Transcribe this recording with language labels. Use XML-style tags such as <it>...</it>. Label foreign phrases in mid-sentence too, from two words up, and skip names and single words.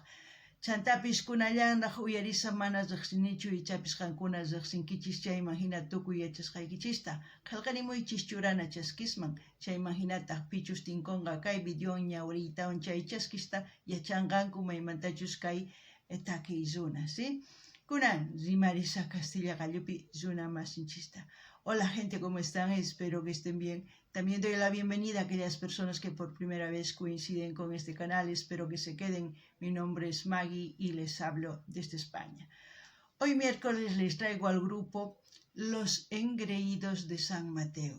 <qu>Chantapis kunallanraq uyarisa mana riqsinichu ichapis qankuna riqsinkichis chayman hina tukuy yachasqaykichista qillqarimuychis churana chaskisman. Chayman hinataq pichus tinkunqa kay videon ñawriytawan chay chaskista yachanqanku maymantachus kay takiy runa, ¿sí? Kunan rimarisa Castilla Gallupi runa masinchista.</qu> <es>Hola gente, ¿cómo están? Espero que estén bien. También doy la bienvenida a aquellas personas que por primera vez coinciden con este canal. Espero que se queden. Mi nombre es Maggie y les hablo desde España. Hoy miércoles les traigo al grupo Los Engreídos de San Mateo.</es>